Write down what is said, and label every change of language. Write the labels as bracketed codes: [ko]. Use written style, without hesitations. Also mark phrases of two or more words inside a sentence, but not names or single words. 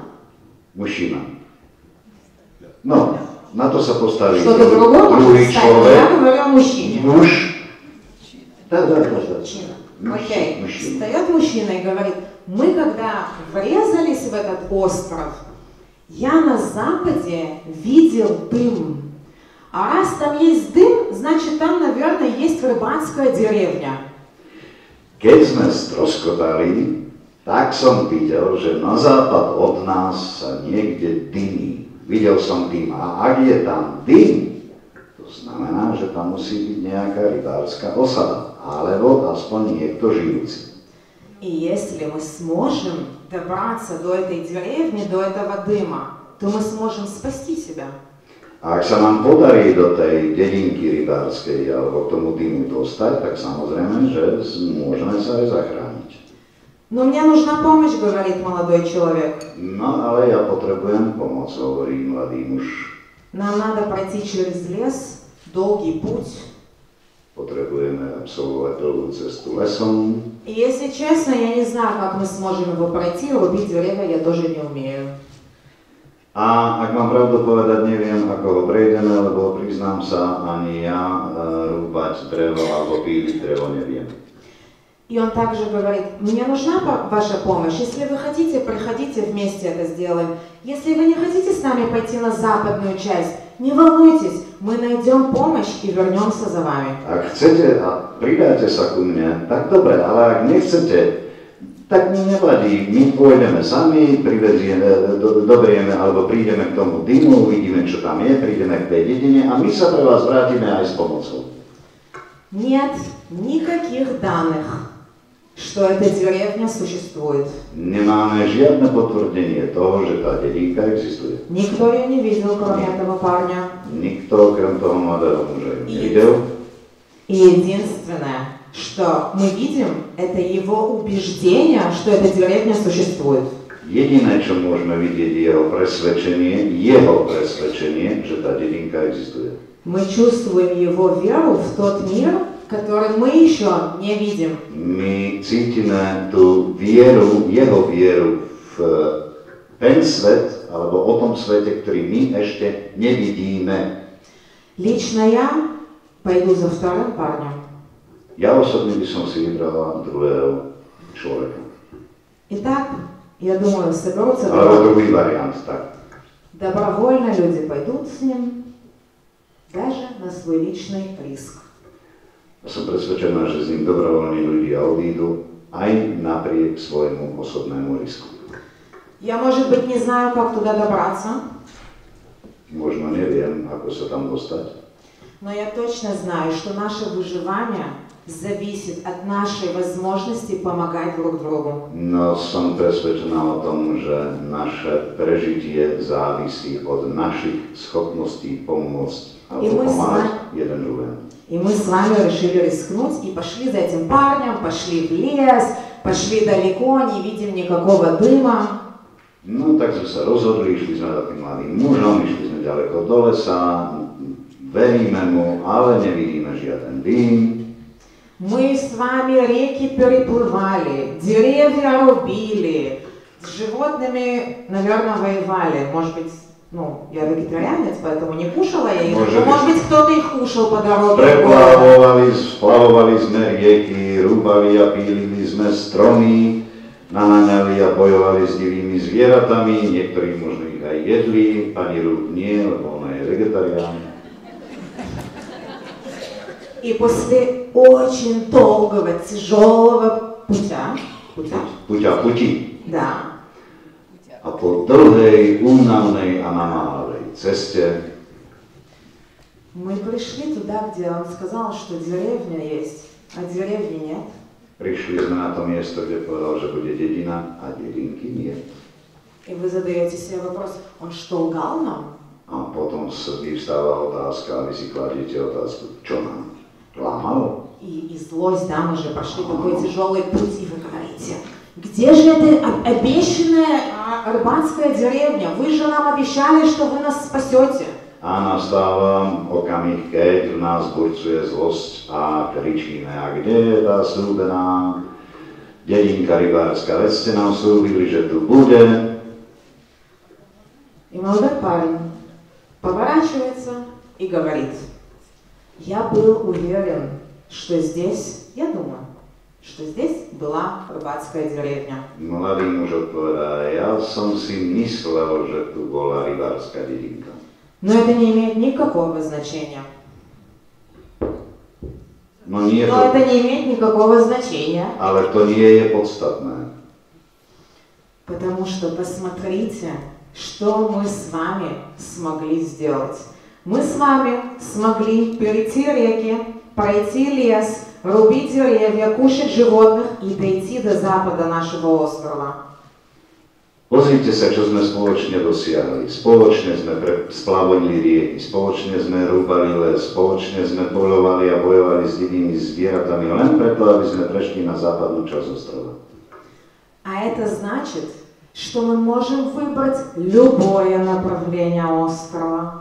[sk] Mužina. No, na to sa postaví [ru] Что-то другое может [sk] druhý [ru] встать, [sk] človek. [ru] я говорю о мужчине. [sk] Muž. Да. [ru] Мужчина. Окей. Встает мужчина и говорит, мы когда врезались в этот остров, я на западе видел дым. А раз там есть дым, значит там, наверное, есть рыбацкая деревня. [sk] Keď sme stroskotali, tak som videl, že na západ od nás sa niekde dymí. Videl som dym. A ak je tam dym, to znamená, že tam musí byť nejaká rybárska osada, alebo aspoň niekto žijúci. [ru] И если мы сможем добраться до этой деревни, до этого дыма, то мы сможем спасти себя. [sk] A ak sa nám podarí do tej dedinky rybárskej alebo k tomu dymu dostať, tak samozrejme, že môžeme sa aj zachrániť. [ru] Но мне нужна помощь, говорит молодой человек. [sk] No ale ja potrebujem pomoc, hovorí mladý muž. [ru] Нам надо пройти через лес, долгий путь. [sk] Potrebujeme absolvovať dlhú cestu lesom. [ru] И если честно, я не знаю, как мы сможем его пройти, рубить деревья я тоже не умею. [sk] A ak mám pravdu povedať, neviem, ako ho prejdeme, lebo priznám sa, ani ja rúbať drevo alebo píliť drevo neviem. [ru] И он также говорит, мне нужна ваша помощь. Если вы хотите, приходите вместе это сделаем. Если вы не хотите с нами пойти на западную часть, не волнуйтесь, мы найдем помощь и вернемся за вами. [sk] Ak chcete a pridáte sa ku mne, tak dobre, ale ak nechcete, tak mi nevadí, my pôjdeme sami, dobrieme alebo prídeme k tomu dymu, uvidíme, čo tam je, prídeme k tej dedine a my sa pre vás vrátime aj s pomocou. [ru] Нет никаких данных, что эта деревня существует. [sk] Nemáme žiadne potvrdenie toho, že tá dedinka existuje. [ru] Никто ее не видел, кроме этого парня. [sk] Nikto okrem toho mladého muža ju nevidel. [ru] И единственное, что мы видим, это его убеждение, что эта деревня существует. [sk] Jediné, čo môžeme vidieť, je jeho presvedčenie, že tá dedinka existuje. [ru] Мы чувствуем его веру в тот мир, который мы еще не видим. [sk] My cítime tú vieru, jeho vieru v ten svet, alebo o tom svete, ktorý my ešte nevidíme. [ru] Лично я пойду за вторым парнем. [sk] Ja osobne by som si vybrala druhého človeka. [ru] Итак, я думаю, соберутся [sk] Alebo druhý variant, tak. [ru] добровольно люди пойдут с ним, даже на свой личный риск. [sk] Som presvedčená, že s ním dobrovoľní ľudia odídu aj napriek svojmu osobnému risku. [ru] Я, может быть, не знаю, как туда добраться, [sk] Možno neviem, ako sa tam dostať, [ru] но я точно знаю, что наше выживание зависит от нашей возможности помогать друг другу. [sk] no som presvedčená o tom, že naše prežitie závisí od našich schopností pomôcť alebo pomáhať jeden druhému. [ru] И мы с вами решили рискнуть и пошли за этим парнем, пошли в лес, пошли далеко, не видим никакого дыма. [sk] No tak sme sa rozhodli, išli sme za tým mladým mužom, išli sme ďaleko do lesa, veríme mu, ale nevidíme žiaden dým. [ru] Мы с вами реки переплывали, деревья рубили, с животными, наверное, воевали. Может быть, я вегетарианец, поэтому не кушала я их, может быть, кто-то их кушал по дороге. [sk] Splavovali sme rieky, rúbali a pílili sme stromy, naháňali a bojovali s divými zvieratami, niektorí možno ich aj jedli, pani Ruth nie, lebo ona je vegetarián. [ru] И после очень долгого, тяжелого путя Puti. Да. [sk] A po dlhej, únavnej a namáhavej ceste [ru] мы пришли туда, где он сказал, что деревня есть, а деревни нет. [sk] prišli sme na to miesto, kde povedal, že bude dedina a dedinky nie. [ru] И вы задаете себе вопрос, он что, лгал нам? [sk] A potom vyvstáva otázka, a vy si kladíte otázku, čo nám klamal? [ru] И злость, да, мы же прошли такой тяжелый путь, и вы говорите, где же эта обещанная рыбацкая деревня? Вы же нам обещали, что вы нас спасете. [sk] A nastáva okamih, keď v nás bojcuje zlosť a kričíme, a kde je tá slúbená dedinka rybárska? Veď ste nám slúbili, že tu bude. [ru] И молодой парень поворачивается и говорит, я был уверен, что здесь, я думаю, что здесь была рыбацкая деревня. [sk] Mladý muž odpovedá, ja som si myslel, že tu bola rybárska dedinka. [ru] Но это не имеет никакого значения. [sk] No nie [ru] Но [sk] to, [ru] это не имеет никакого значения. [sk] ale to nie je podstatné. [ru] Потому что посмотрите, что мы с вами смогли сделать. Мы с вами смогли перейти реки, пройти лес, рубить деревья, кушать животных и дойти до запада нашего острова. [sk] Pozrite sa, čo sme spoločne dosiahli. Spoločne sme splavonili rieky, spoločne sme rúbali les, spoločne sme poľovali a bojovali s divými zvieratami len preto, aby sme prešli na západnú časť ostrova. [ru] А это значит, что мы можем выбрать любое направление острова.